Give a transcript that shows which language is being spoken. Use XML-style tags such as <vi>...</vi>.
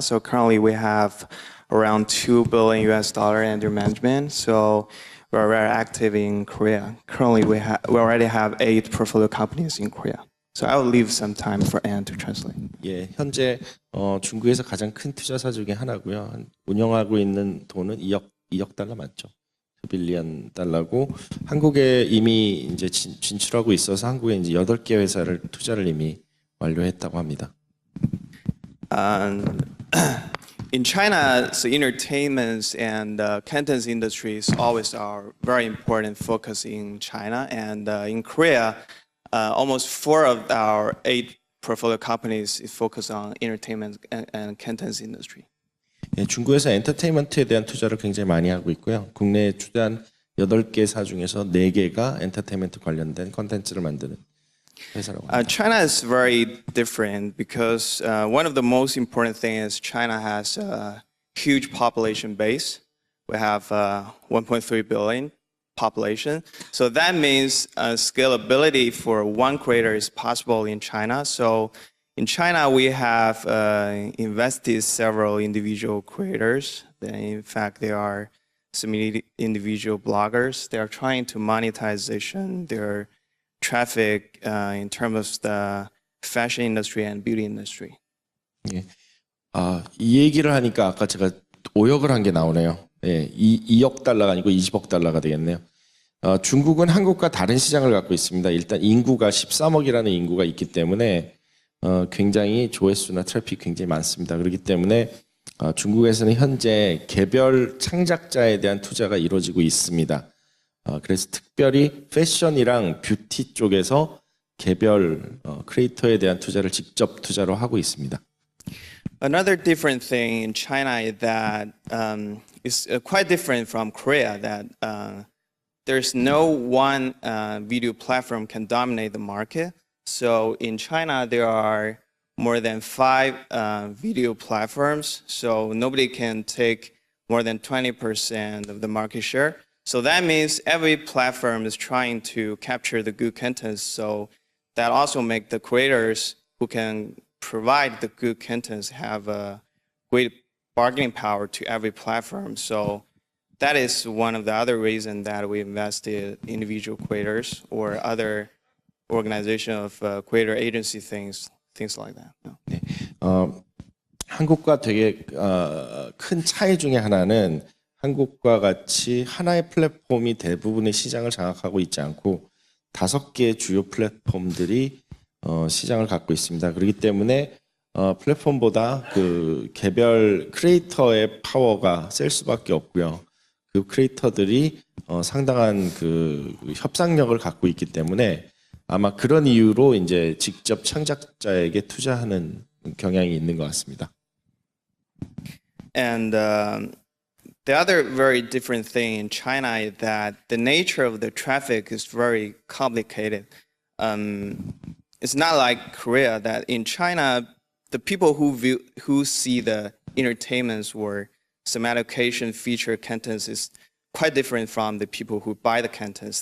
<en>So currently we have around $2 billion under management. So we're very active in Korea. Currently we already have 8 portfolio companies in Korea. So I will leave some time for Anne to translate.</en> <ko>예, 현재 중국에서 가장 큰 투자사 중에 하나고요. 운영하고 있는 돈은 2억 달러 맞죠? 빌리언 달러고 한국에 이미 이제 진출하고 있어서 한국에 이제 8개 회사를 투자를 이미 완료했다고 합니다.</ko> <en>In China, so entertainment and content industries always are very important focus in China, and in Korea, almost 4 of our 8 portfolio companies is focused on entertainment and content industry. 예, 중국에서 엔터테인먼트에 대한 투자를 굉장히 많이 하고 있고요. 국내에 투자한 8개사 중에서 4개가 엔터테인먼트 관련된 콘텐츠를 만드는 회사라고 합니다. China is very different because one of the most important things is China has a huge population base. We have 1.3 billion population. So that means scalability for one creator is possible in China. So in China, we have invested several individual creators. In fact, they are some individual bloggers. They are trying to monetization their traffic in terms of the fashion industry and beauty industry.</en> <ko>예. 이 얘기를 하니까 아까 제가 오역을 한 게 나오네요. 예, 2억 달러가 아니고 20억 달러가 되겠네요. 중국은 한국과 다른 시장을 갖고 있습니다. 일단 인구가 13억이라는 인구가 있기 때문에 굉장히 조회수나 트래픽 굉장히 많습니다. 그렇기 때문에 중국에서는 현재 개별 창작자에 대한 투자가 이루어지고 있습니다. 그래서 특별히 패션이랑 뷰티 쪽에서 개별 크리에이터에 대한 투자를 직접 투자로 하고 있습니다.</ko> <en>Another different thing in China is that it's quite different from Korea. That there's no one video platform can dominate the market. So in China, there are more than 5 video platforms. So nobody can take more than 20% of the market share. So that means every platform is trying to capture the good content. So that also makes the creators who can provide the good contents have a great bargaining power to every platform. So that is one of the other reasons that we invested in individual creators or other organization of creator agency things like that.</en> <ko>한국과 되게 큰 차이 중에 하나는 한국과 같이 하나의 플랫폼이 대부분의 시장을 장악하고 있지 않고 5개의 주요 플랫폼들이 시장을 갖고 있습니다. 그렇기 때문에 플랫폼보다 그 개별 크리에이터의 파워가 셀 수밖에 없고요. 그 크리에이터들이 상당한 그 협상력을 갖고 있기 때문에 아마 그런 이유로 이제 직접 창작자에게 투자하는 경향이 있는 것 같습니다.</ko> <en>And the other very different thing in China is that the nature of the traffic is very complicated. It's not like Korea that in China, the people who see the entertainments or some education feature contents is quite different from the people who buy the contents.</en>